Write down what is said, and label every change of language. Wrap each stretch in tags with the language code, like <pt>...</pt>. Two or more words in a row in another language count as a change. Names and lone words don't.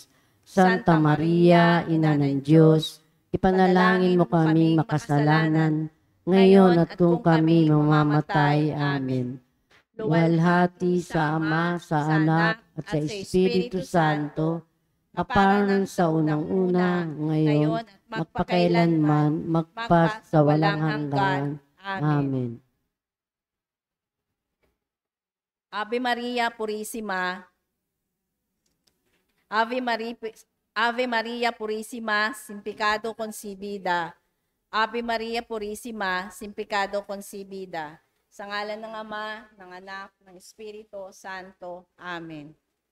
<tl>Santa Maria, Ina ng Diyos, ipanalangin mo kaming makasalanan, ngayon at kung kami mamamatay. Amen. Luwalhati sa Ama, sa Anak, at sa Espiritu Santo, kaparan sa unang-una, ngayon, magpakailanman, magpas sa walang hanggan. Amen.</tl> <es>Ave Maria Purisima, Ave Maria Purisima, sin pecado concebida. Ave Maria Purisima, sin pecado concebida.</es> <tl>Sa ngalan ng Ama, ng Anak, ng Espiritu Santo. Amen.</tl>